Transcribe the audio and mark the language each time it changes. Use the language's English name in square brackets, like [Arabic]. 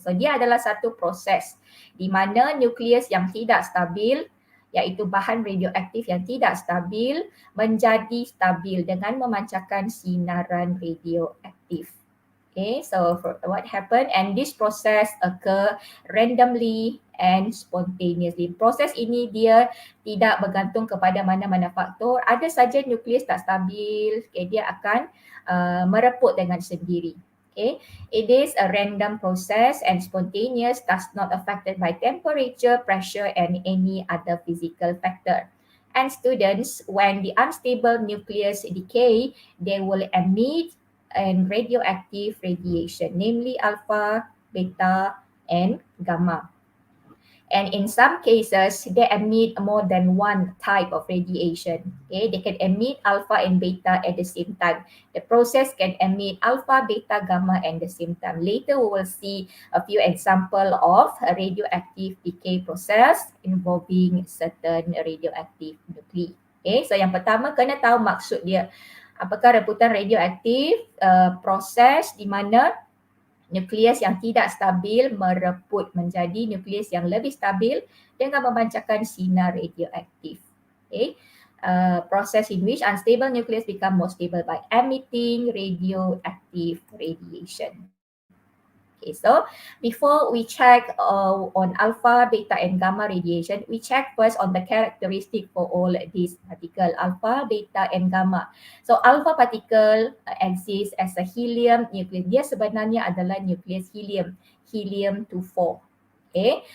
[Malay] So dia adalah satu proses di mana nukleus yang tidak stabil, iaitu bahan radioaktif yang tidak stabil, menjadi stabil dengan memancarkan sinaran radioaktif. [English] Okay, so what happened? And this process occur randomly and spontaneously. [Malay] Proses ini dia tidak bergantung kepada mana-mana faktor. Ada saja nukleus tak stabil, okay, dia akan mereput dengan sendiri. [English] Okay, it is a random process and spontaneous, thus not affected by temperature, pressure, and any other physical factor. And students, when the unstable nucleus decay, they will emit and radioactive radiation, namely alpha, beta, and gamma. And in some cases, they emit more than one type of radiation. Okay, they can emit alpha and beta at the same time. The process can emit alpha, beta, gamma at the same time. Later, we will see a few examples of a radioactive decay process involving certain radioactive nuclei. [Malay] Okay, so yang pertama kena tahu maksud dia. Apakah reputan radioaktif? Proses di mana Nukleus yang tidak stabil mereput menjadi nukleus yang lebih stabil dengan memancarkan sinar radioaktif. [English] Okay. Process in which unstable nucleus become more stable by emitting radioactive radiation. Okay, so before we check on alpha, beta and gamma radiation, we check first on the characteristic for all these particle, alpha, beta and gamma. So alpha particle exists as a helium nucleus. [Malay] Dia sebenarnya adalah nucleus helium, helium-2, okay.